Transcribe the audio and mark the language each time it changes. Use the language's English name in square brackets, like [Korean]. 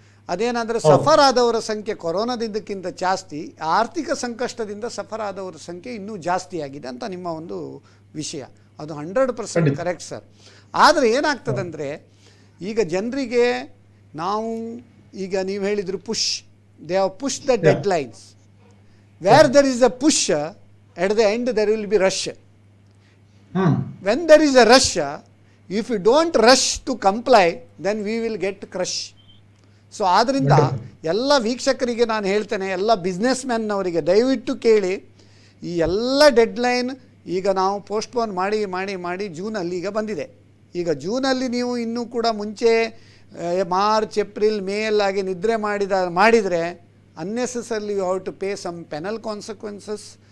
[Kannada] ಅದೇನಂದರೆ suffer ಆದವರ ಸಂಖ್ಯೆ ಕೊರೋನಾದಿಂದಕ್ಕಿಂತ ಜಾಸ್ತಿ, ಆರ್ಥಿಕ ಸಂಕಷ್ಟದಿಂದ ಸಫರ್ ಆದವರ ಸಂಖ್ಯೆ ಇನ್ನೂ ಜಾಸ್ತಿ ಆಗಿದೆ ಅಂತ ನಿಮ್ಮ ಒಂದು ವಿಷಯ. ಅದು 100% ಕರೆಕ್ಟ್ ಸರ್. ಆದರೆ ಏನಾಗ್ತದಂದರೆ, ಈಗ ಜನರಿಗೆ ನಾವು ಈಗ ನೀವು ಹೇಳಿದ್ರು [English] They have push the deadlines. Where there is a push, at the end there will be rush. When there is a rush, if you don't rush to comply, then we will get crush. [Kannada] So ಆದ್ದರಿಂದ ಎಲ್ಲ ವೀಕ್ಷಕರಿಗೆ ನಾನು ಹೇಳ್ತೇನೆ, ಎಲ್ಲ business ಮ್ಯಾನ್ನವರಿಗೆ ದಯವಿಟ್ಟು ಕೇಳಿ, ಈ ಎಲ್ಲ ಡೆಡ್ಲೈನ್ ಈಗ ನಾವು ಪೋಸ್ಟ್ಪೋನ್ ಮಾಡಿ ಮಾಡಿ ಮಾಡಿ ಜೂನಲ್ಲಿ ಈಗ ಬಂದಿದೆ. ಈಗ ಜೂನಲ್ಲಿ ನೀವು ಇನ್ನೂ ಕೂಡ ಮುಂಚೆ ಮಾರ್ಚ್ ಏಪ್ರಿಲ್ ಮೇ ಅಲ್ಲಾಗಿ ನಿದ್ರೆ ಮಾಡಿದರೆ [English] Unnecessarily you have to pay some penal consequences.